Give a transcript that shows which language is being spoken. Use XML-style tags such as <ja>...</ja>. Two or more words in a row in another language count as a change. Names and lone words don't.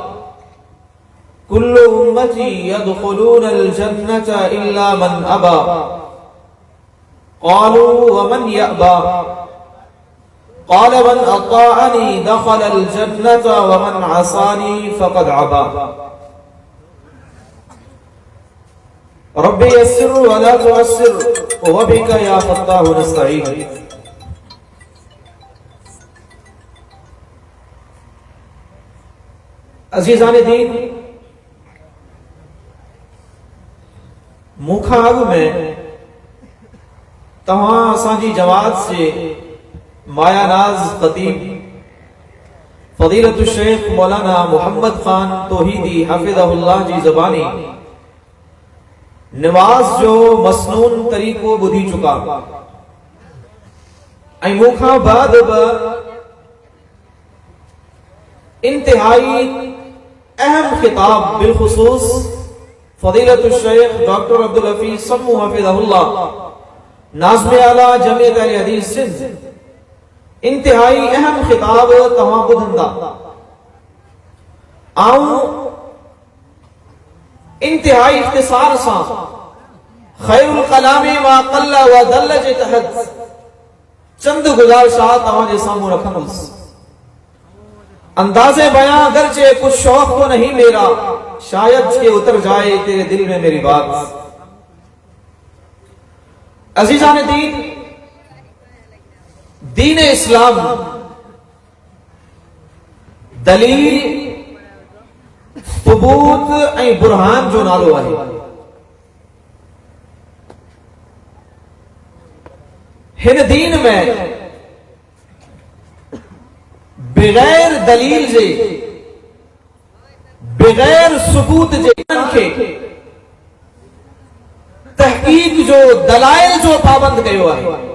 <ar>كل امتي يدخلون الجنة الا من ابى قالوا ومن يأبى قال من اطاعني دخل الجنة ومن عصاني فقد عبى۔ رب يسر ولا تعسر وبك يا فتاح نستعين۔</ar> <sd>عزیزان دین، مکھاگ میں تمام اسانجی جماعت سے مایا ناز خطیب فضیلت الشیخ مولانا محمد خان توحیدی حفظہ اللہ جی زبانی نواز جو مسنون طریقو بدھی چکا ऐं मूंखां बाद इंतहाई अहम खिताब बिलखुसूस फजीलत शेख डॉक्टर अब्दुल हफीज सम्मू हफिज़हुल्लाह नाज़िम आला जमीयत अहले हदीस सिंध इंतहाई अहम खिताब तव्हां ॿुधंदा। आऊं इंतहाई इख्तिसार सां</sd> <ar>خير الكلام ما قل و دل</ar> <sd>जे तहत चंद गुज़ारिशात तव्हांजे साम्हूं रखंदुसि।</sd> <ur>اندازِ بیاں اگرچہ کچھ شوق تو نہیں میرا، شاید کہ اتر جائے تیرے دل میں میری بات.</ur> <sd>अजीजान दीन, दीन इस्लाम दलील सबूत ऐं बुरहान जो नालो आहे। हिन दीन में बगैर दलील जे बगैर सबूत जे खे तहकीक जो दलाइल जो पाबंद कयो आहे।</sd>